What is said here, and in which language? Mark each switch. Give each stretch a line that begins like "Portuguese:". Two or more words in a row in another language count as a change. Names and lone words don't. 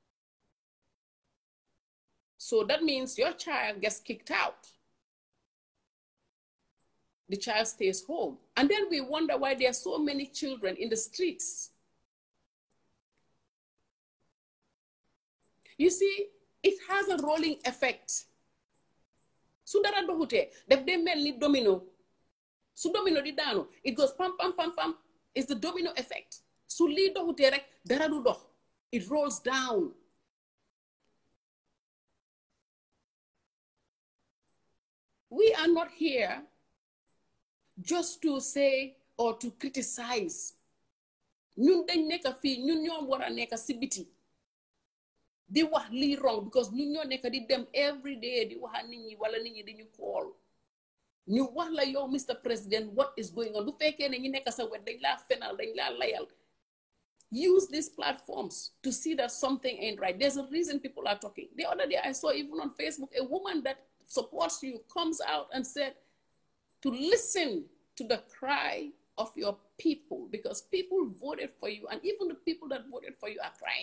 English: So that means your child gets kicked out. The child stays home. And then we wonder why there are so many children in the streets. You see, it has a rolling effect.
Wolof: Su dara doxute def dey mel ni domino. Su domino di daanu,
English: it goes pam pam pam pam. It's the domino effect.
Wolof: Su li doxute rek dara du dox.
English: It rolls down. We are not here just to say or to criticize.
Wolof: Ñun dañ nekk fii, ñun ñoo war a nekk si biti. Di wax lii
English: wrong because
Wolof: ñun ñoo nekk di dem
English: every day
Wolof: di wax nit ñi wala nit ñi di ñu call. Ñu wax la yow Mr.
English: President, what is going on?
Wolof: Bu fekkee ne ñi nekk sa wet dañ laa fenal, dañ laa layal.
English: Use these platforms to see that something ain't right. There's a reason people are talking. The other day I saw even on Facebook, a woman that supports you comes out and said to listen to the cry of your people because people voted for you and even the people that voted for you are crying.